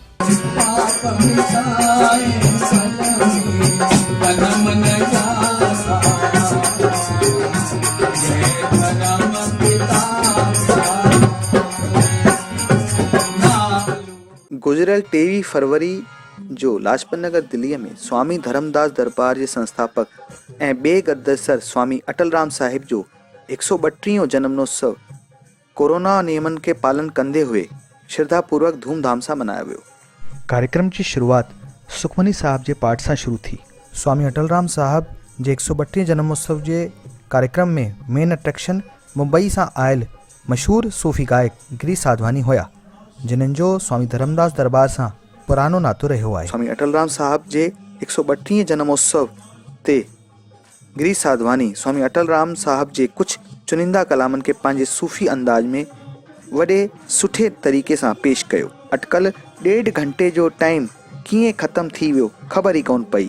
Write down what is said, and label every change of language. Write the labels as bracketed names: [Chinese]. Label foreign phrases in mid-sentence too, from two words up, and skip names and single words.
[Sindhi] पाप मिटाए सजनी तन मन जासा जय धर्म पिता गुजरियल 23 फरवरी जो लाजपत नगर दिल्ली में स्वामी धर्मदास दरबार जे संस्थापक ऐं ॿिए गद्दसर स्वामी अटलराम साहिब जो 132 जन्मोत्सव कोरोना नियमन के पालन कंदे हुए श्रद्धापूर्वक धूमधाम सां मनायो वियो। कार्यक्रम की शुरुआत सुखमनी साहब जे पाठ सां शुरू थी। स्वामी अटलराम साहब जे 132 जन्मोत्सव जे कार्यक्रम में मेन अट्रैक्शन मुंबई सां आयल मशहूर सूफ़ी गायक गिरीश साधवानी हुआ, जिन्हनि जो स्वामी धर्मदास दरबार सां पुरानो नातो रहियो आहे। स्वामी अटलराम साहब जे 132 जन्मोत्सव ते गिरीश साधवानी स्वामी अटलराम साहब जे कुछ चुनिंदा कलामनि के पंहिंजे सूफ़ी अंदाज में वॾे सुठे तरीक़े सां पेश कयो। अटकल 1.5 घंटे जो टाइम कीअं ख़त्म थी वियो ख़बर ई कोन पई।